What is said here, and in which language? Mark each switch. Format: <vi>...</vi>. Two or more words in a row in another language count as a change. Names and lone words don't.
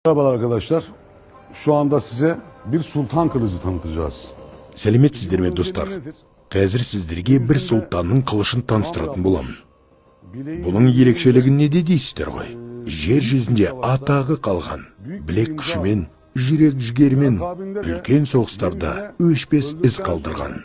<tr>Merhabalar arkadaşlar. Şu anda size bir sultan kılıcı tanıtacağız.</tr> <kk>Сәлеметсіздер ме достар? Қазір сіздерге бір сұлтанның қылышын таныстыратын боламын. Бұның ерекшелігі неде дейсіздер ғой? Жер жүзінде атағы қалған, білек күшімен, жүрек жігерімен, үлкен соғыстарда өшпес із қалдырған.</kk>